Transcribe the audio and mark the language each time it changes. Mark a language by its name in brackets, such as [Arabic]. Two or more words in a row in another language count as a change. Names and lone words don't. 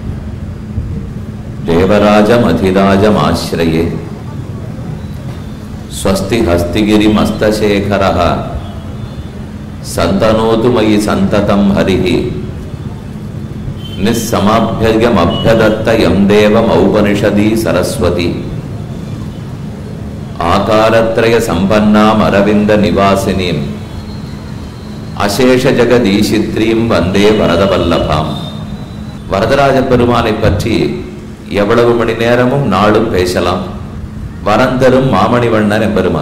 [Sanskrit] देवराजमधिराजमाश्रये स्वस्ति हस्तिगिरिमस्तशेखरः सन्तनोतु मयि सन्ततं हरिः निस्समाभ्यर्यमभ्यदत्त यं देवमौपनिषदि सरस्वती आकारत्रय संपन्नाम् अरविंद निवासिनीं अशेष जगदीशित्रीं वंदे वरदवल्लभाम्. [Tamil] வரதராஜ பெருமானை பற்றி எவ்வளவு மணி நேரமும் நாளும் பேசலாம். வரந்தரும் மாமணிவண்ணன் எம்பெருமான்.